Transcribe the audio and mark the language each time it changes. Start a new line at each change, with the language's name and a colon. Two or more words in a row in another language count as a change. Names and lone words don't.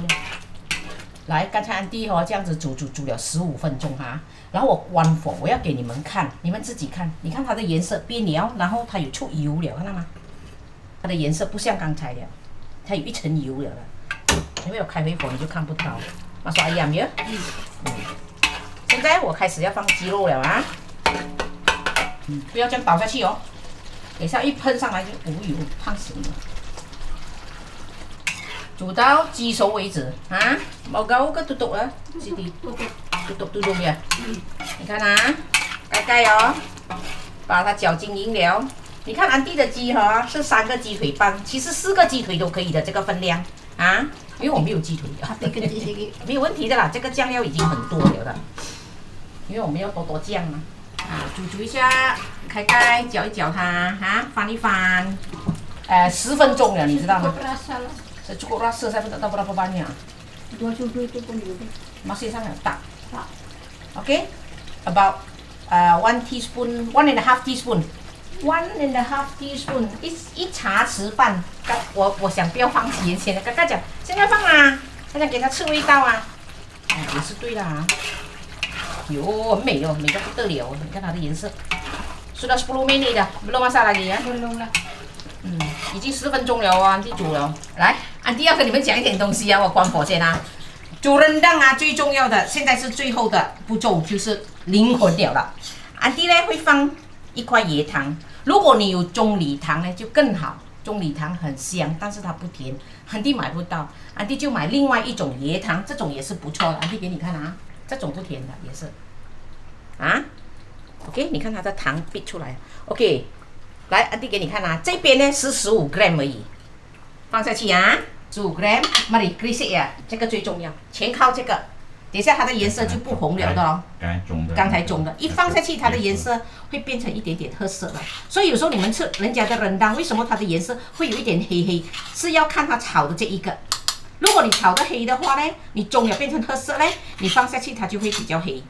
Chinese: 来，刚才安迪这样子煮了15分钟哈，然后我关火，我要给你们看，你们自己看，你看它的颜色变了，然后它有出油了，看到吗？它的颜色不像刚才的，它有一层油了的，因为我开回火你就看不到。
Malay: masuk ayam ya。
Chinese: 现在我开始要放鸡肉了啊。不要这样倒下去哦，等一下一喷上来就无油，烫死你了。煮到鸡熟为止啊 ，
Malay: mau kau ke tutup lah Siti? Tutup ya。
Chinese: 你看啊，盖哦，把它搅均匀了。你看安迪的鸡是3个鸡腿半，其实4个鸡腿都可以的这个分量啊，因为我没有鸡腿没有问题的啦，这个酱料已经很多了的，因为我们要多酱嘛。煮一下，开盖，搅一搅它，翻一翻，10分钟了，你知道吗 ？
Malay: cukup rasa saya pun tak tahu berapa banyak. 2 sudu itu pun juga. Masih sangat tak.
English: Okay, about 1 teaspoon, 1.5 teaspoon 1.5 teaspoon，
Chinese: 一茶匙半。我想不要放盐，现在刚刚讲现在放啊，现在给它吃味道啊，也是对的啊。哟，很美哦，美得不得了！你看它的颜色。
Malay: Sudah 10 menit dah, belum masak lagi ya? Belum lah.
Chinese: 已经10分钟了哦，安迪煮了。来，安迪要跟你们讲一点东西啊，我关火先啊。煮rendang啊，最重要的，现在是最后的步骤，就是灵魂了了。安迪呢会放一块椰糖，如果你有中梨糖呢就更好。中梨糖很香，但是它不甜，安迪买不到，安迪就买另外一种椰糖，这种也是不错的。安迪给你看啊，这种不甜的也是。啊 ，OK， 你看它的糖逼出来 ，OK。来，安迪给你看啊，这边呢是15 gram 而已，放下去啊，15 gram，
Malay: mari krisik
Chinese: 呀，这个最重要，全靠这个，等一下它的颜色就不红了的哦。刚才种的，一放下去它的颜色会变成一点点褐色了。所以有时候你们吃人家的rendang，为什么它的颜色会有一点黑黑？是要看它炒的这一个。如果你炒的黑的话呢，你种了变成褐色呢，你放下去它就会比较黑。